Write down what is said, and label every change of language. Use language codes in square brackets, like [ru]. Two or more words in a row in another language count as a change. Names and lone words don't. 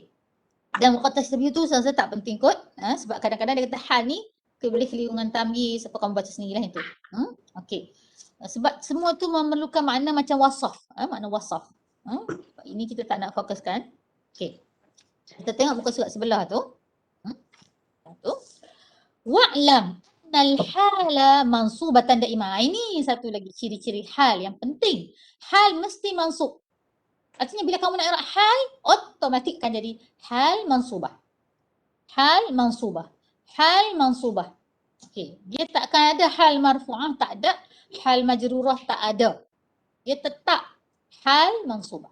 [ms] Dan muqaddar tasbih tu saya tak penting kot. Sebab kadang-kadang dia kata hal ni boleh keliru dengan tamyiz, apa kamu baca sendirilah itu. Okey. Sebab semua tu memerlukan makna macam wasaf. Makna wasaf. Ini kita tak nak fokuskan. Okey. Kita tengok muka surat sebelah tu. [ar] واعلم أن الحال منصوبة دائمة. [ms] Ini satu lagi ciri-ciri hal yang penting. Hal mesti mansub. Artinya bila kamu nak i'rab hal, otomatik akan jadi [ar] حال منصوبة. حال منصوبة. حال منصوبة. [ms] Okey, dia tak akan ada [ar] حال مرفوعة, [ms] tak ada. [ar] حال مجرورة [ms] tak ada. Dia tetap [ar] حال منصوبة.